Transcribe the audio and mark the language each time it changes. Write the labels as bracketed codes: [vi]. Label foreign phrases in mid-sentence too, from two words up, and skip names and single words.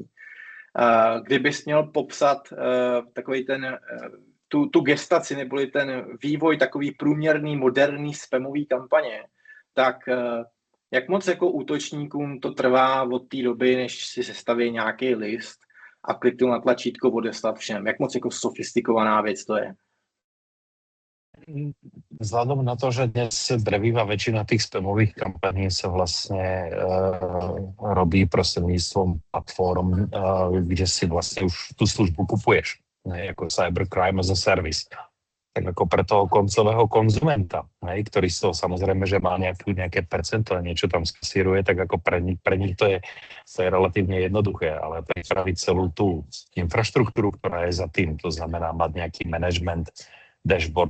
[cs] Kdybys měl popsat takový ten, tu gestaci neboli ten vývoj takový průměrný, moderní spamový kampaně, tak jak moc jako útočníkům to trvá od té doby, než si sestaví nějaký list a kliknu na tlačítko odeslat všem? Jak moc jako sofistikovaná věc to je? [sk] Vzhľadom na to, že dnes drvivá väčšina tých spamových kampaní sa vlastne robí prostredníctvom platform, kde si vlastne už tú službu kupuješ, ako [en] cybercrime as a service. [sk] Tak ako pre toho koncového konzumenta, ktorý z toho samozrejme, že má nejaké percento a niečo tam skasíruje, tak ako pre nich to je relatívne jednoduché, ale pripraviť celú tú infraštruktúru, ktorá je za tým, to znamená mať nejaký management, dashboard.